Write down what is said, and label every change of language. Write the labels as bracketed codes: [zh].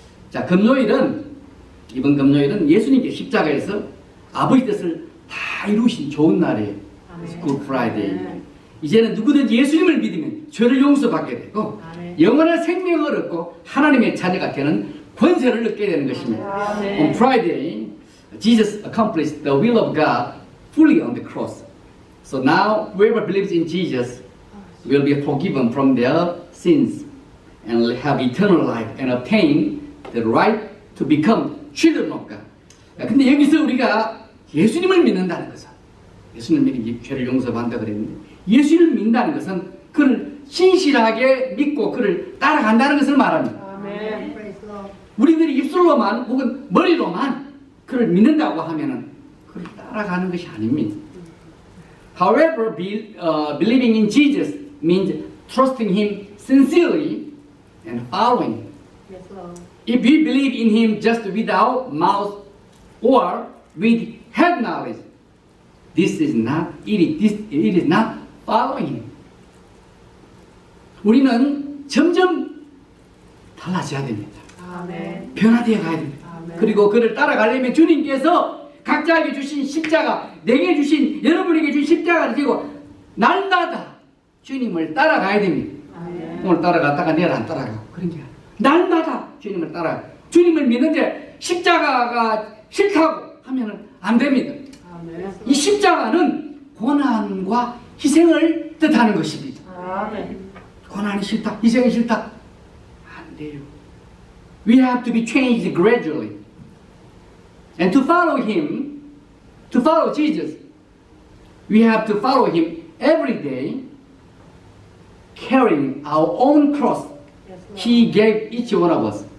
[ko] 자, 이번 금요일은 예수님께 십자가에서 아버지 뜻을 다 이루신 좋은 날이에요. [en] Good Friday. [ko] 이제는 누구든지 예수님을 믿으면 죄를 용서받게 되고 영원한 생명을 얻고 하나님의 자녀가 되는 권세를 얻게 되는 것입니다. [en] On Friday, Jesus accomplished the will of God fully on the cross. So now, whoever believes in Jesus will be forgiven from their sins and have eternal life and obtain the right to become children of God. [ko] 근데 여기서 우리가 예수님을 믿는다는 것은 예수님을 믿는 죄를 용서받는다 그랬는데 예수님을 믿는다는 것은 그를 신실하게 믿고 그를 따라간다는 것을 말합니다. 아멘. 우리들이 입술로만 혹은 머리로만 그를 믿는다고 하면은 그를 따라가는 것이 아닙니다. [en] However, believing in Jesus means trusting Him sincerely and following. Yes, Lord. If we believe in Him just without mouth or with head knowledge, it is not following Him. [ko] 우리는 점점 달라져야 됩니다. 아멘. 변화되어 가야 됩니다. 아멘. 그리고 그를 따라가려면 주님께서 각자에게 주신 십자가, 내게 주신 여러분에게 주신 십자가를 지고 날마다 주님을 따라가야 됩니다. 아멘. 오늘 따라갔다가 내일 안 따라가고 그런 게 아니라 날마다 주님을 따라가. 주님을 믿는데 십자가가 싫다고 하면은 안 됩니다. 아멘. 이 십자가는 고난과 희생을 뜻하는 것입니다. 아멘. 고난이 싫다, 희생이 싫다 안 돼요. [en] We have to be changed gradually. And to follow Him, to follow Jesus, we have to follow Him every day, carrying our own cross. Yes, Lord. He gave each one of us.